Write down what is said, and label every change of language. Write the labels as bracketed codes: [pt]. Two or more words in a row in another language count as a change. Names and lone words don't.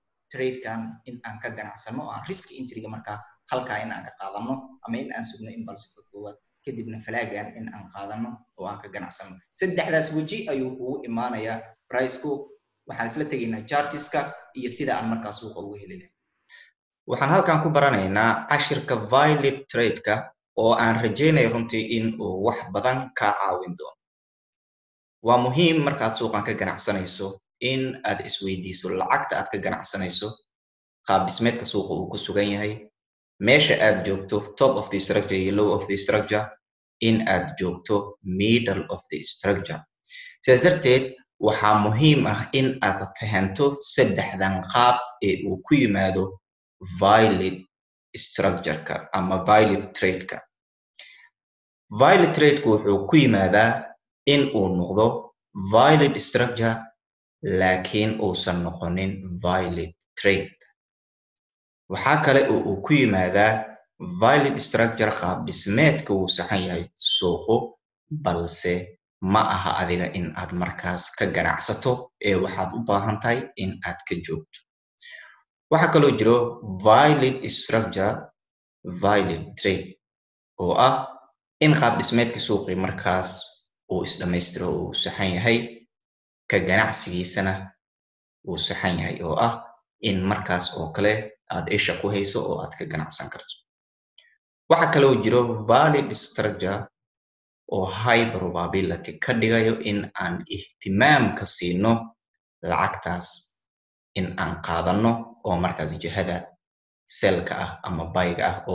[so] trade-kan in aan ka ganacsano oo aan risk entry-ga marka halkaa in aan ka qaadano ama in aan sugno impulsive-ka koowaad kadibna falaagan in aan qaadano oo aan ka ganacsano saddexdaas weji ayuu kugu imaanayaa price-ku waxaan isla tegaynaa chartiska iyo sida aan markaa suuqa ugu heli lahayn waxaan halkan ku baranaynaa cashirka [en] valid trade-ka [so] oo aan rajaynayo runtii in uu wax badan ka caawin doono waa muhiim markaad suuqan ka ganacsanayso in aad isweydiiso lacagta aad ka ganacsanayso qaab dhismeedka suuqa uu ku sugan yahay meesha aad joogto [en] top of the structure [so] iyo [en] low of the structure [so] in aad joogto [en] middle of the structure [so] sidaas darteed waxaa muhiim ah in aad fahanto saddexdan qaab ee uu ku yimaado [en] valid structure-ka [so] ama [en] valid trade-ka [so] valid trade-ku wuxuu ku yimaadaa in uu noqdo [en] valid structure [so] laakiin uusan noqonin [en] valid trade [so] waxaa kale oo uu ku yimaadaa [en] valid structure [so] qaab dhismeedka uu saxan yahay suuqu balse ma aha adiga in aad markaas ka ganacsato ee waxaad u baahan tahay in aad ka joogto waxaa kaloo jiro [en] valid structure valid trade [so] oo ah in qaab dhismeedka suuqi markaas uu is dhammaystiro uu saxan yahay ka ganacsigiisana uu saxan yahay oo ah in markaas oo kale aad isha ku hayso oo aad ka ganacsan karto waxa kale oo jiro [en] valid structure [so] oo [en] high probability [so] ka dhigayo in aan ihtimaam ka siino lacagtaas in aan qaadano oo markaas jihada selka ah ama buyga ah oo